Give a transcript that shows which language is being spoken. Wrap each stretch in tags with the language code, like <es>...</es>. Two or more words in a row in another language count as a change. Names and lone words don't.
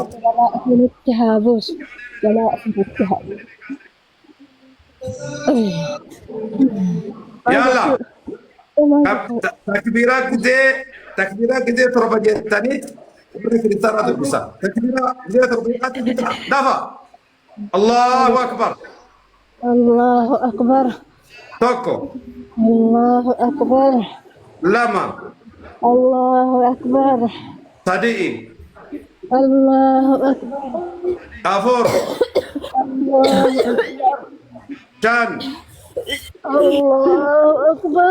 <om>Balaa fi nutti haa buusu. Yalla. Takbiraa gidee torba jettanii warri kiristaanaa dubbisa. Takbiraa gidee torba jettanii dafa.</om> <ar>Allahu akbar. Allahu akbar.</ar> <om>Tokko.</om> <ar>Allahu akbar.</ar> <om>Lama.</om> <ar>Allahu akbar.</ar> <om>Sadii.</om> <ar>Allahu akbar.</ar> <om>Afur. Shan.</om> <ar>Allahu akbar.</ar>